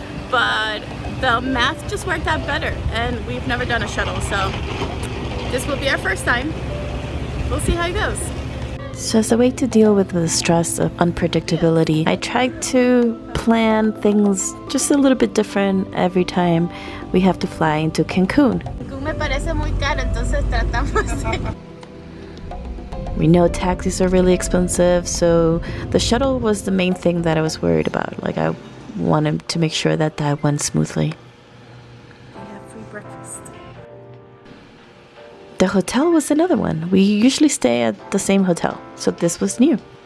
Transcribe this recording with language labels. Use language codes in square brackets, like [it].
[en] But the math just worked out better, and we've never done a shuttle, so this will be our first time. We'll see how it goes. So as a way to deal with the stress of unpredictability, I tried to plan things just a little bit different every time we have to fly into Cancun. [es] Me parece muy caro, entonces tratamos. [en] We know taxis are really expensive, so the shuttle was the main thing that I was worried about. Like, I wanted to make sure that that went smoothly. They have free breakfast. The hotel was another one. We usually stay at the same hotel, so this was new.